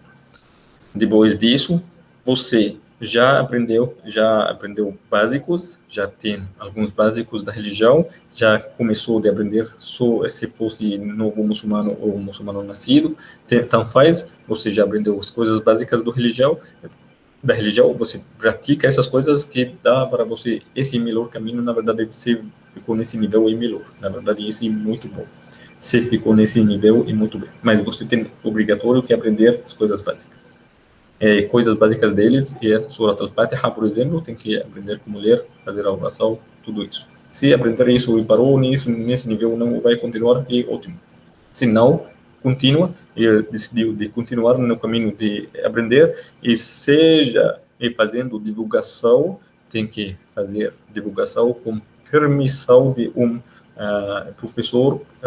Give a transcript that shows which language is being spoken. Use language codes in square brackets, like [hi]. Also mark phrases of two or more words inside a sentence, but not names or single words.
[pt] Depois disso, você já aprendeu básicos, já tem alguns básicos da religião, já começou a aprender só se fosse novo muçulmano ou muçulmano nascido, então você já aprendeu as coisas básicas da religião, você pratica essas coisas que dá para você esse melhor caminho. Na verdade, você ficou nesse nível e melhor, na verdade, esse é muito bom. Você ficou nesse nível e muito bem, mas você tem obrigatório que aprender as coisas básicas. Coisas básicas deles é Surat al-Fatiha, por exemplo, tem que aprender como ler, fazer a oração, tudo isso. Se aprender isso e parou nesse nível, não vai continuar, é ótimo. Se não, continua e decidiu de continuar no caminho de aprender e seja fazendo divulgação, tem que fazer divulgação com permissão de um professor,